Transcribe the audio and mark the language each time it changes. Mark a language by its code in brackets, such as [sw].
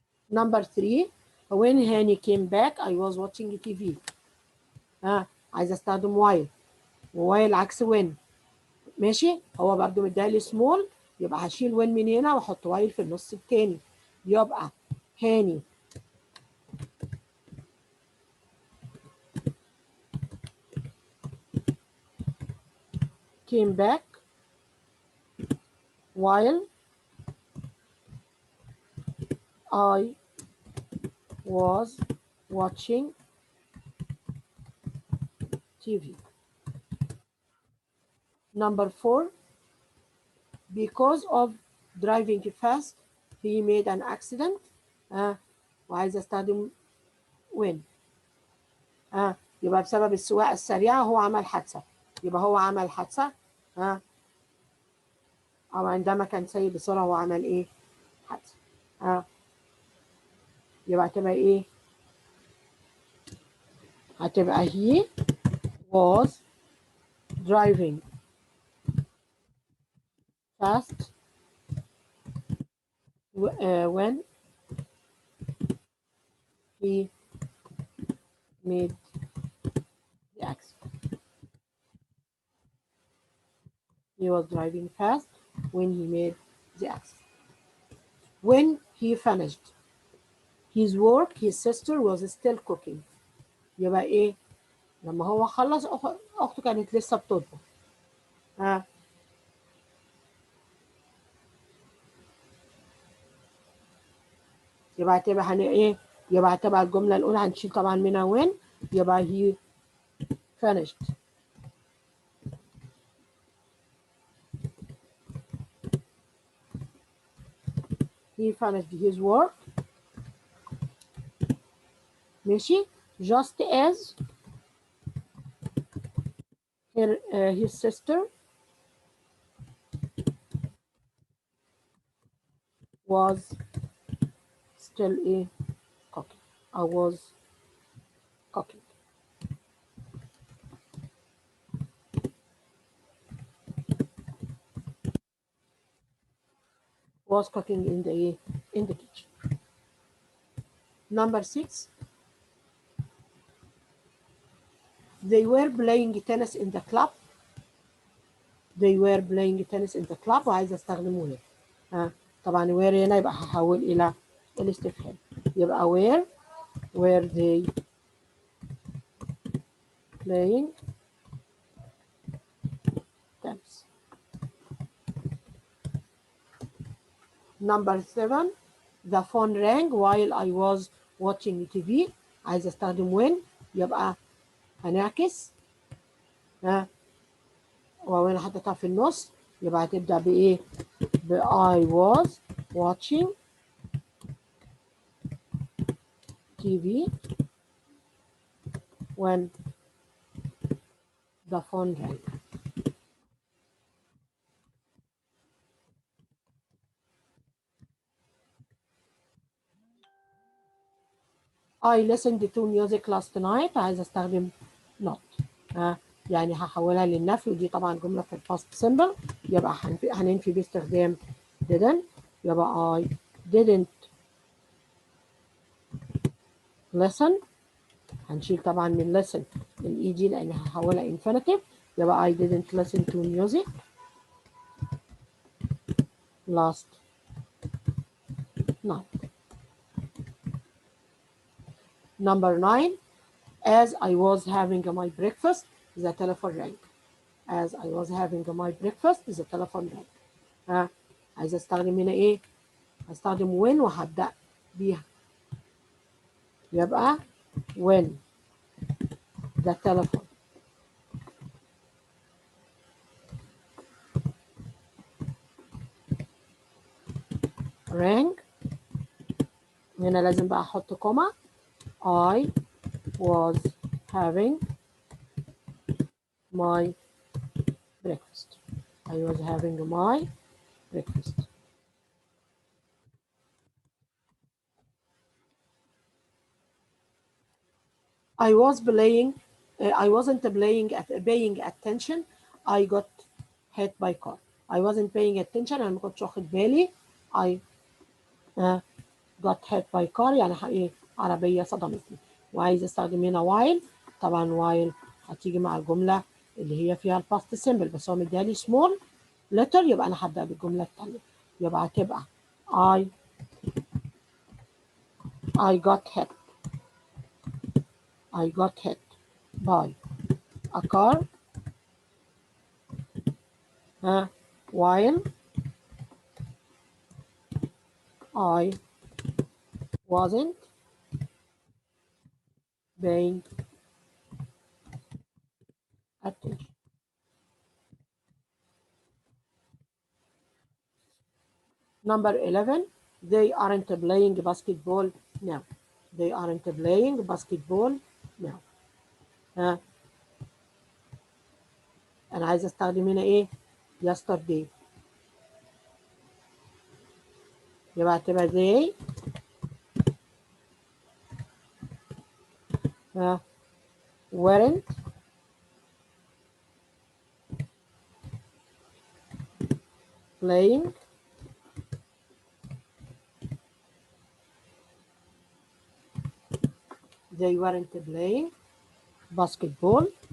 [en] Number 3, when Hani came back I was watching TV. [ar] عايزه استخدم while ووايل عكس when. ماشي هو برضو مديها سمول يبقى هشيل when من هنا واحط while في النص التاني. [en] يبقى هاني came back while I was watching TV. Number 4, because of driving fast he made an accident. [ar] وعايزه استخدم when. يبقى بسبب السواقه السريعه هو عمل حادثه. يبقى هو عمل حادثه او عندما كان سايق بسرعه هو عمل ايه؟ حادثه. يبقى هتبقى ايه؟ هتبقى [en] he was driving fast when he made the accident. He was driving fast when he made the accident. When he finished his work his sister was still cooking. [ar] يبقى ايه؟ لما هو خلص اخته كانت لسه بتطبخ. يبقى هتبقى ايه؟ يبقى هتبقى الجمله الاولى هنشيل طبعا منها when. [en] يبقى he finished his work. ماشي just as his sister was still cooking. I was cooking. Was cooking in the kitchen. Number 6, they were playing tennis in the club. They were playing tennis in the club [ar] وعايزه استخدم [en] where. [ar] طبعا where هنا يبقى هحول الى الاستفهام. [en] يبقى were they playing tennis. Number 7, the phone rang while I was watching TV. [ar] عايزه استخدم when. يبقى هنعكس واو هنا حطيتها في النص، يبقى هتبدأ بإيه؟ ب [en] I was watching TV when the phone rang. I listened to music last night. [ar] عايزة استخدم not. يعني هحولها للنفي، ودي طبعا جملة في الباست سيمبل، يبقى هننفي باستخدام didn't. [en] يبقى I didn't listen. [ar] هنشيل طبعا من listen الاي دي لان هحولها infinitive. [en] يبقى I didn't listen to music last night. Number 9. As I was having my breakfast, the telephone rang. As I was having my breakfast, the telephone rang. [ar] عايزة استخدم هنا ايه؟ هستخدم when وهبدأ بيها. [en] يبقى when the telephone rang. [ar] هنا لازم بقى احط كوما. [en] I was having my breakfast. I was having my breakfast. I wasn't paying attention. I got hit by car. I wasn't paying attention. [ar] أنا ما كنتش واخد بالي. [en] I got hit by car [ar] يعني ايه؟ عربية صدمتني. وعايز استخدم هنا while. طبعا while هتيجي مع الجملة اللي هي فيها الباست سيمبل، بس هو مديها لي [en] small letter، [ar] يبقى أنا هبدأ بالجملة التانية. يبقى هتبقى [en] I got hit. I got hit by a car while I wasn't paying attention. Number 11. They aren't playing basketball now. They aren't playing basketball now. [ar] أنا عايزة أستخدم هنا إيه؟ yesterday. يبقى هتبقى [en] they weren't playing basketball